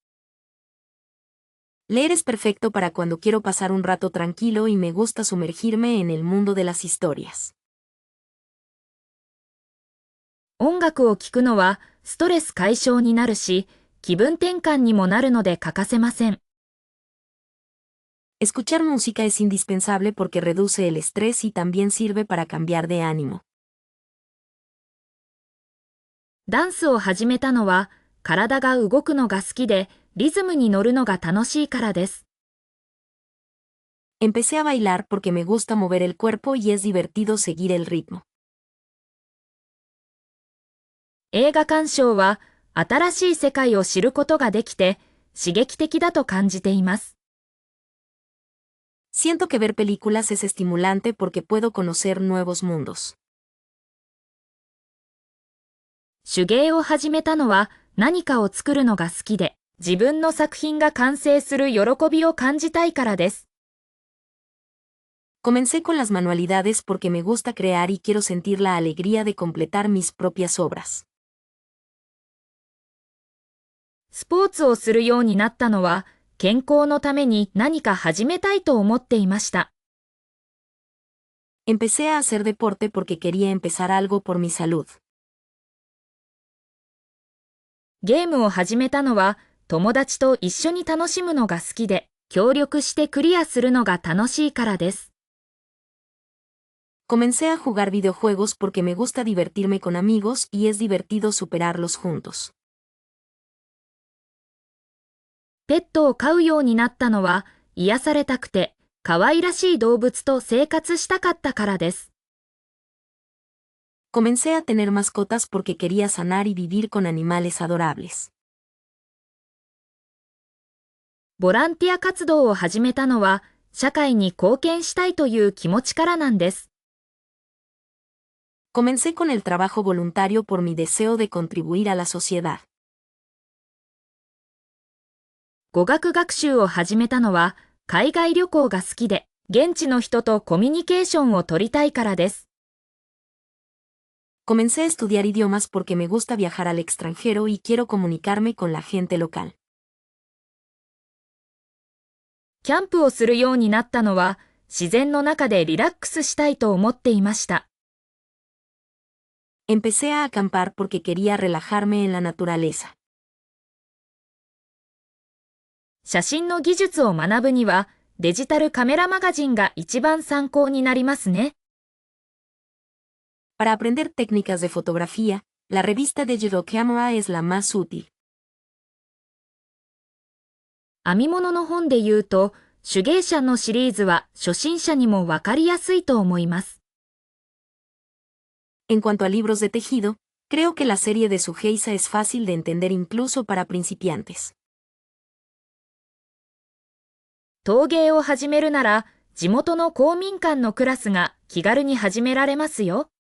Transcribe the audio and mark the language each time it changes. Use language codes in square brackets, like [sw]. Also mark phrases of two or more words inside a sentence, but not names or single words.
[es] Leer es perfecto para cuando quiero pasar un rato tranquilo y me gusta sumergirme en el mundo de las historias. [ja] 音楽を聴くのはストレス解消になるし、気分転換にもなるので欠かせません。 [es] Escuchar música es indispensable porque reduce el estrés y también sirve para cambiar de ánimo. [ja] ダンスを始めたのは、体が動くのが好きで、リズムに乗るのが楽しいからです。 [es] Empecé a bailar porque me gusta mover el cuerpo y es divertido seguir el ritmo. [ja] 映画鑑賞は、新しい世界を知ることができて、刺激的だと感じています。 [es] Siento que ver películas es estimulante porque puedo conocer nuevos mundos. [ja] 手芸を始めたのは、何かを作るのが好きで、自分の作品が完成する喜びを感じたいからです。 [es] Comencé con las manualidades porque me gusta crear y quiero sentir la alegría de completar mis propias obras. [ja] スポーツをするようになったのは、健康のために何か始めたいと思っていました。 [es] Empecé a hacer deporte porque quería empezar algo por mi salud. [ja] ゲームを始めたのは、友達と一緒に楽しむのが好きで、協力してクリアするのが楽しいからです。 [es] Comencé a jugar videojuegos porque me gusta divertirme con amigos y es divertido superarlos juntos. [ja] ペットを飼うようになったのは、癒されたくて、可愛らしい動物と生活したかったからです。 [es] Comencé a tener mascotas porque quería sanar y vivir con animales adorables. [ja] ボランティア活動を始めたのは、社会に貢献したいという気持ちからなんです。 [es] Comencé con el trabajo voluntario por mi deseo de contribuir a la sociedad. [ja] 語学学習を始めたのは、海外旅行が好きで、現地の人とコミュニケーションを取りたいからです。 [es] Comencé a estudiar idiomas porque me gusta viajar al extranjero y quiero comunicarme con la gente local. [ja] キャンプをするようになったのは、自然の中でリラックスしたいと思っていました。 [es] Empecé a acampar porque quería relajarme en la naturaleza. [ja] 写真の技術を学ぶには、デジタルカメラマガジンが一番参考になりますね。 [es] Para aprender técnicas de fotografía, la revista de Digital Camera es la más útil. [ja] 編み物の本で言うと、手芸者のシリーズは初心者にもわかりやすいと思います。 [es] En cuanto a libros de tejido, creo que la serie de Sugeiza es fácil de entender incluso para principiantes. [ja] 陶芸を始めるなら、地元の公民館のクラスが気軽に始められますよ。